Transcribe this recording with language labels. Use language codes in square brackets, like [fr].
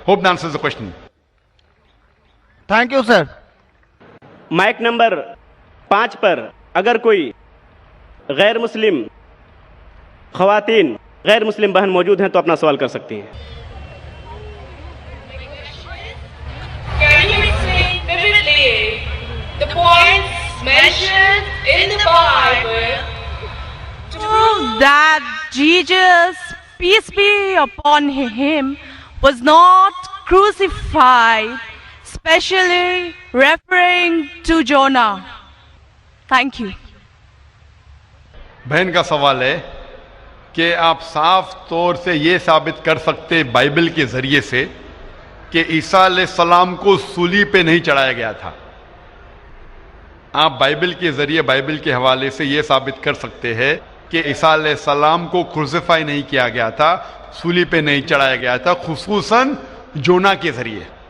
[en] Hope that answers the question. Thank you sir. [ur] Mic number 5 پر اگر کوئی غیر مسلم خواتین, غیر مسلم بہن موجود ہیں تو اپنا سوال کر سکتی ہیں. [en] Can you explain vividly the points mentioned in the Bible that Jesus, peace be upon him, was not crucified, especially referring to Jonah? Thank you. [ur] بہن کا سوال ہے کہ آپ صاف طور سے یہ ثابت کر سکتے بائبل کے ذریعے سے کہ عیسیٰ علیہ السلام کو صلیب پہ نہیں چڑھایا گیا تھا. آپ بائبل کے ذریعے, بائبل کے حوالے سے یہ ثابت کر سکتے ہیں کہ عیسیٰ علیہ السلام کو کروسیفائی نہیں کیا گیا تھا, صلیب پہ نہیں چڑھایا گیا تھا, خصوصاً جونا کے ذریعے.